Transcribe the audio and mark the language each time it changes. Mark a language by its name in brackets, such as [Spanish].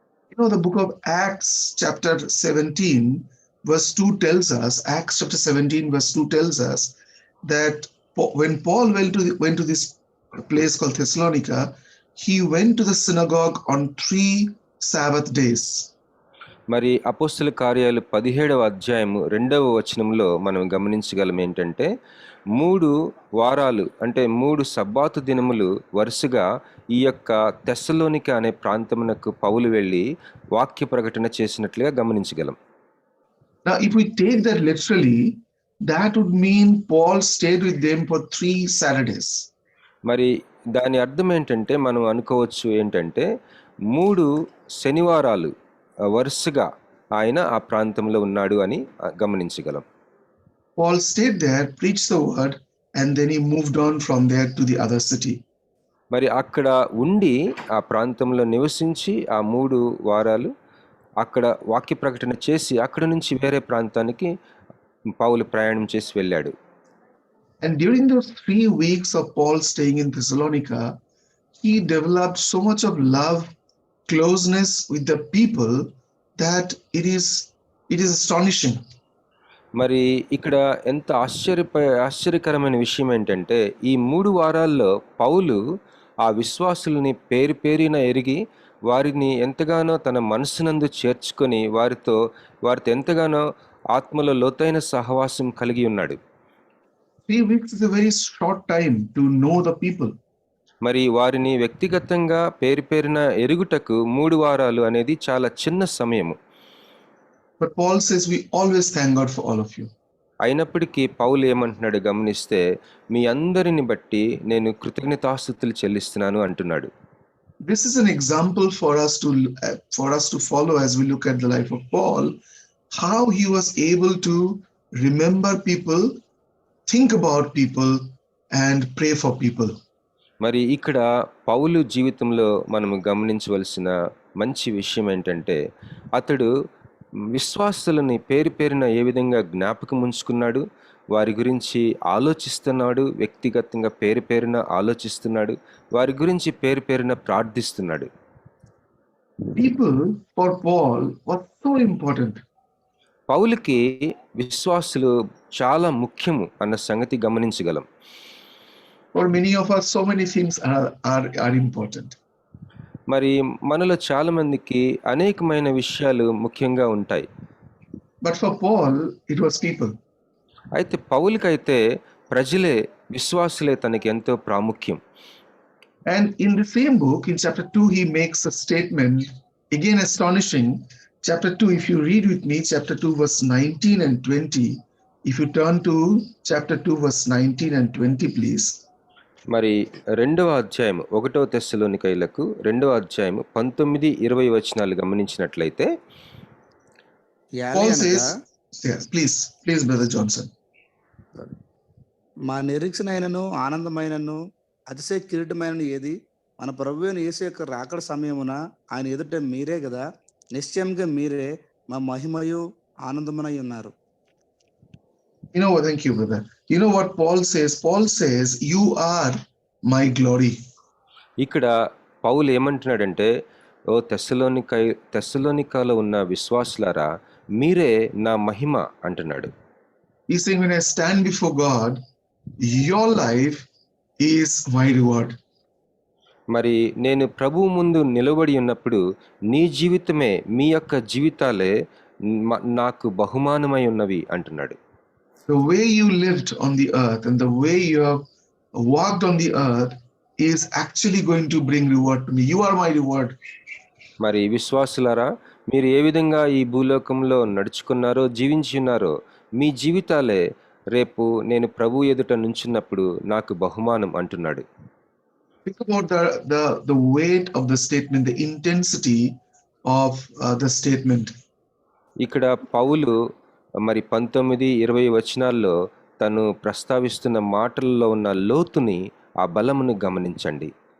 [English] You know, the book of Acts chapter 17 verse 2 tells us, Acts chapter 17 verse 2 tells us that when Paul went to this place called Thessalonica, he went to the synagogue on 3 Sabbath days. [Telugu] మరి అపోస్తల కార్యాలు 17వ అధ్యాయము 2వ వచనంలో మనం గమనించగలం ఏంటంటే 3 వారాలు అంటే 3 సబ్బాతు దినములు వరుసగా ఈ యొక్క తెస్సలోనిక అనే ప్రాంతమునకు పౌలు వెళ్ళి వాక్య ప్రకటన చేసినట్లుగా గమనించగలం. [English] Now if we take that literally, that would mean Paul stayed with them for 3 Saturdays. [Telugu] మరి దాని అర్థం ఏంటంటే మనం అనుకోవచ్చు ఏంటంటే 3 శనివారాలు వరుసగా ఆయన ఆ ప్రాంతంలో ఉన్నాడు అని గమనించగలం. [English] Paul stayed there, preached the word, and then he moved on from there to the other city. [Telugu] మరి అక్కడ ఉండి ఆ ప్రాంతంలో నివసించి ఆ 3 వారాలు అక్కడ వాక్య ప్రకటన చేసి అక్కడ నుంచి వేరే ప్రాంతానికి పౌలు ప్రయాణం చేసి వెళ్ళాడు. [English] And during those 3 weeks of Paul staying in Thessalonica, he developed so much of love, closeness with the people that it is astonishing. [Telugu] మరి ఇక్కడ ఎంత ఆశ్చర్యకరమైన విషయం ఏంటంటే ఈ 3 వారాల్లో పౌలు ఆ విశ్వాసులని పేరున ఎరిగి వారిని ఎంతగానో తన మనసునందు చేర్చుకొని వారితో ఎంతగానో ఆత్మలో లోతైన సహవాసం కలిగి ఉన్నాడు. [English] 3 weeks is a very short time to know the people. [Telugu] మరి వారిని వ్యక్తిగతంగా పేరున ఎరుగుటకు 3 వారాలు అనేది చాలా చిన్న సమయము. [English] But Paul says we always thank God for all of you. [Telugu] అయినప్పటికీ పౌలు ఏమంటున్నాడు గమనిస్తే మీ అందరిని బట్టి నేను కృతజ్ఞతాస్తుతులు చెల్లిస్తున్నాను అంటున్నాడు. [English] This is an example for us to follow as we look at the life of Paul, how he was able to remember people, think about people, and pray for people. [Telugu] మరి ఇక్కడ పౌలు జీవితంలో మనము గమనించవలసిన మంచి విషయం ఏంటంటే అతడు విశ్వాసులని పేరున ఏ విధంగా జ్ఞాపకం ఉంచుకున్నాడు, వారి గురించి ఆలోచిస్తున్నాడు, వ్యక్తిగతంగా పేరున ఆలోచిస్తున్నాడు, వారి గురించి పేరున ప్రార్థిస్తున్నాడు. [English] People for Paul were so important. [Telugu] పౌలుకి విశ్వాసులు చాలా ముఖ్యము అన్న సంగతి గమనించగలం. [English] For many of us, so many things are important. [Telugu] మరి మనలో చాలా మందికి అనేకమైన విషయాలు ముఖ్యంగా ఉంటాయి. [English] But for Paul, it was people. [Telugu] అయితే పౌలుకైతే ప్రజలే, విశ్వాసులే తనకి ఎంతో ప్రాముఖ్యం. [English] And in the same book, in chapter 2, he makes a statement, again astonishing. Chapter 2, if you read with me, chapter 2, verse 19 and 20. If you turn to chapter 2, verse 19 and 20, please. [Telugu] మరి 2వ అధ్యాయం 1వ తెస్సలోనికైలకు 2వ అధ్యాయం 19-20 వచనాలు గమనించినట్లయితే యాలి [English] Paul [Telugu] అనగా [English] says, yes, please, Brother Johnson. [Telugu] మా నిరీక్షణ అయినను ఆనందమైనను అతిశయ కిరీటమైనను ఏది? మన ప్రభువైన యేసు యొక్క రాకడ సమయమున ఆయన ఎదుట మీరే కదా, నిశ్చయంగా మీరే మా మహిమయు ఆనందమునై ఉన్నారు. [English] You know what? Thank you, brother. You know what Paul says? Paul says, you are my glory. [Telugu] ఇక్కడ పౌలు ఏమంటున్నాడంటే, ఓ తెస్సలోనికలో ఉన్న విశ్వాసులారా, మీరే నా మహిమ అంటున్నాడు. [English] He's saying, when I stand before God, your life is my reward. [Telugu] మరి నేను ప్రభువు ముందు నిలబడి ఉన్నప్పుడు నీ జీవితమే, మీ యొక్క జీవితాలే నాకు బహుమానమై ఉన్నవి అంటున్నాడు. [English] The way you lived on the earth and the way you have walked on the earth is actually going to bring reward to me. You are my reward. [Telugu] మరి విశ్వాసులారా, మీరు ఏ విధంగా ఈ భూలోకంలో నడుచుకున్నారో, జీవించి ఉన్నారో, మీ జీవితాలే రేపు నేను ప్రభు ఎదుట నుంచున్నప్పుడు నాకు బహుమానం అంటున్నాడు. [English] Think about the weight of the statement, the intensity of the statement. [Telugu] ఇక్కడ పౌలు మరి 19-20 వచనాల్లో తను ప్రస్తావిస్తున్న మాటల్లో ఉన్న లోతుని, ఆ బలమును గమనించండి.